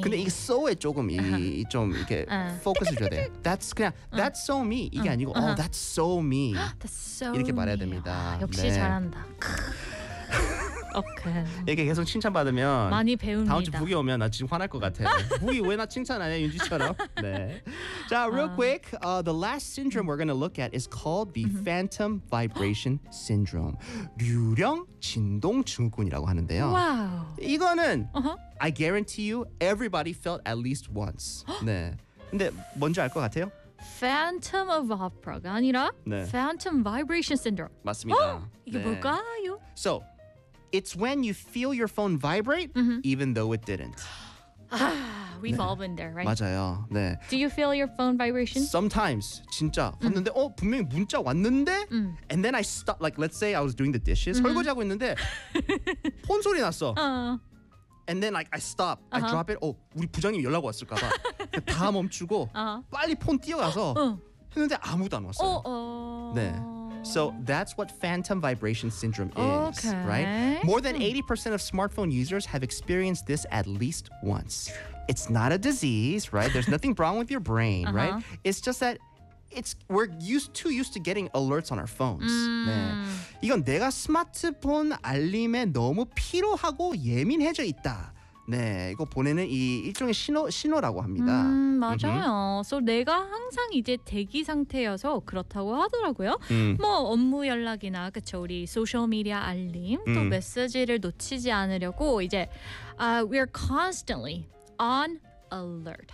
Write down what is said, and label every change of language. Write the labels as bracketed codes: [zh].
[ko] 근데 이 so에 조금 이 좀 이렇게 포커스를 줘야 돼. [en] That's [ko] 그냥 [en] That's so me. [ko] 이게 아니고 [en] That's so me. That's so me. [ko] 이렇게 말해야 됩니다. 역시 네. 잘한다. 오케이. 이렇게 계속 칭찬받으면 많이 배웁니다. 다음 주 북이 오면 나 지금 화날 것 같아. 북이 왜 나 칭찬 안 해, 윤지처럼. 네. 자, [en] real quick. The last syndrome we're going to look at is called the phantom vibration syndrome. [ko] 류령 진동 증후군이라고 하는데요. 와우. 이거는 [en] I guarantee you everybody felt at least once. [ko] 네. 근데 뭔지 알 것 같아요? Phantom of Opera가 아니라 네. [en] Phantom vibration syndrome. [ko] 맞습니다. 이게 네. 뭘까요? [en] So, it's when you feel your phone vibrate even though it didn't. We've [ko] 네. [en] all been there, right? [ko] 맞아요. 네. [en] Do you feel your phone vibration? Sometimes. [ko] 진짜. 왔는데 분명히 문자 왔는데 [en] and then I stop like let's say I was doing the dishes. [ko] 설거지 하고 있는데 폰 소리 났어. [en] And then like I stop. I drop it. [ko] 우리 부장님 연락 왔을까 봐. 다 멈추고 빨리 폰 뛰어가서 했는데 아무도 안 왔어요. 네. [en] So that's what phantom vibration syndrome is, okay. right? More than 80% of smartphone users have experienced this at least once. It's not a disease, right? There's nothing wrong with your brain, right? It's just that it's we're too used to getting alerts on our phones. [ko] 네. 이건 내가 스마트폰 알림에 너무 피로하고 예민해져 있다. 네, 이거 보내는 이 일종의 신호라고 합니다. 맞아요. [en] So [ko] 내가 항상 이제 대기 상태여서 그렇다고 하더라고요. 뭐 업무 연락이나 그쵸 우리 소셜 미디어 알림 또 메시지를 놓치지 않으려고 이제 [en] we are constantly on alert,